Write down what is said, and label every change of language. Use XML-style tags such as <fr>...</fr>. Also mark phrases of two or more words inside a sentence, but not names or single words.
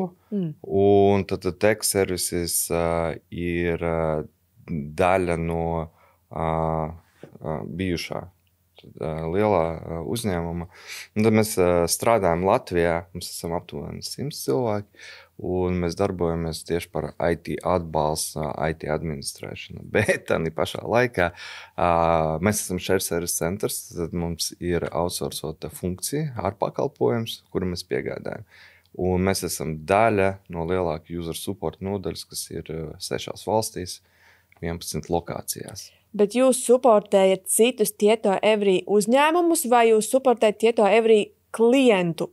<lv>Un tad Tech Services ir daļa no bijušā lielā uzņēmuma. Un tad mēs strādājam Latvijā, mēs esam aptuveni 100 cilvēki, un mēs darbojamies tieši par IT atbalstu, IT administrēšanu. Bet tādā pašā laikā mēs esam</lv> <en>shared service centers,</en> <lv>tad mums ir outsourcota funkcija, ārpakalpojums, kuru mēs piegādājam. Un mēs esam daļa no lielāka</lv> <en>user support</en> <lv>nodaļas, kas ir 6 valstīs, 11 lokācijās. Bet jūs supportējat citus Tieto Every uzņēmumus, vai jūs supportējat Tieto Every klientu?</lv>